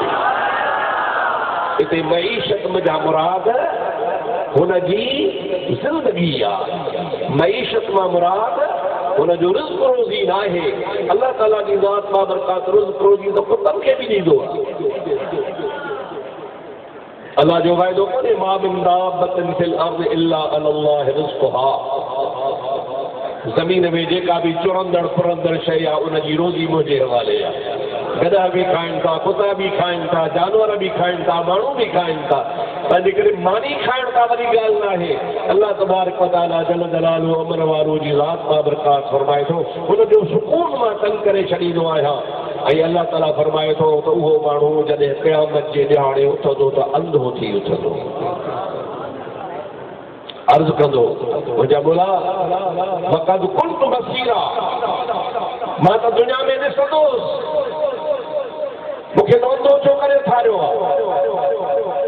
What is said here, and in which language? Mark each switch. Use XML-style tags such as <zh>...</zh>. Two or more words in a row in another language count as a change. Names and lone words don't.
<sd>हिते मईशत जा मुराद हुनजी ज़िंदगी आहे। मईशत मां मुराद हुनजो रिज़्क़ रोज़ी न आहे। अल्लाह ताला जी ज़ात बाबरकात रिज़्क़ रोज़ी त पुटनि खे बि ॾींदो आहे। अल्लाह जो वाइदो कोन्हे</sd> <ar>ما من دابة في الأرض إلا على الله رزقها.</ar> <sd>ज़मीन में जेका बि चुरंदड़ फुरंदड़ शइ आहे उनजी रोज़ी मुंहिंजे हवाले आहे। गधा बि खाइनि था, कुता बि खाइनि था, जानवर बि खाइनि था, माण्हू बि खाइनि था, पर जेकॾहिं मानी खाइण का वॾी ॻाल्हि न आहे। अल्लाह तबारक व तआला</sd> <ar>جل جلاله</ar> <sd>अमर वारो जी ज़ात बाबरकात फरमाए थो हुनजो सुकून मां तंग करे छॾींदो आहियां। ऐं अल्लाह ताला फरमाए थो त उहो माण्हू जॾहिं क़यामत जे ॾियारे उथंदो त अंधो थी उथंदो। अर्ज़ कंदो मुंहिंजा बोला</sd> <ar>وقد كنت بصيرا,</ar> <sd>मां त दुनिया में ॾिसंदुसि, मूंखे अंधो छो करे ठाहियो आहे?</sd>